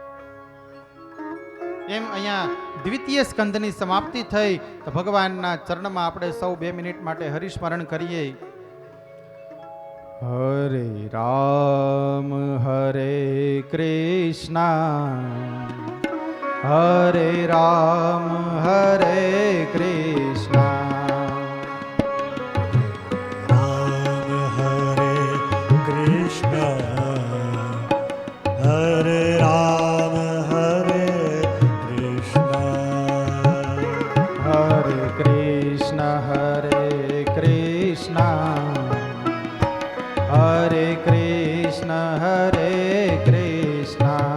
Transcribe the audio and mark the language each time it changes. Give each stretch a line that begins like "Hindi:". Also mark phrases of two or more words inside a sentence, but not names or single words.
Gujarati: એમ અહીંયા દ્વિતીય સ્કંદની સમાપ્તિ થઈ તો ભગવાનના ચરણમાં આપણે સૌ 2 મિનિટ માટે હરિસ્મરણ કરીએ.
Sanskrit: હરે રામ હરે કૃષ્ણ હરે રામ હરે કૃષ્ણ Hare Ram Hare Krishna Hare Krishna Hare Krishna Hare Krishna Hare Krishna